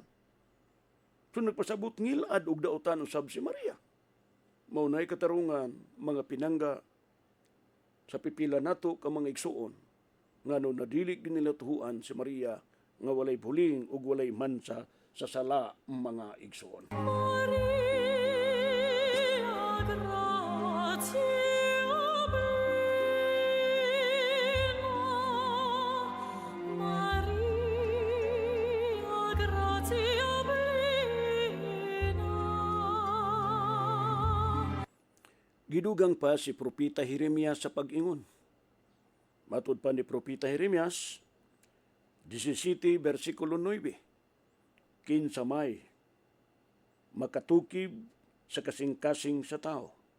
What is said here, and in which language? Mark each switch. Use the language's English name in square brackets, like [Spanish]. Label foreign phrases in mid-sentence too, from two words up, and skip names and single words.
[Cebuano] So nagpasabot ngilad ug dautan usab si Maria. Maunay katarungan, mga pinangga, sa pipila nato ka mga igsuon, nga no nadilig din nila tuhuan si Maria nga walay buling ug walay mansa sa sala mga igsuon. [Latin] Maria gratia plena, Maria gratia plena. [Cebuano] Gidugang pa si Propita Jeremias sa pag-ingon. Matud pa ni Propita Jeremias, 17 versikulo 9, kinsamay, makatukib sa kasing-kasing sa tao.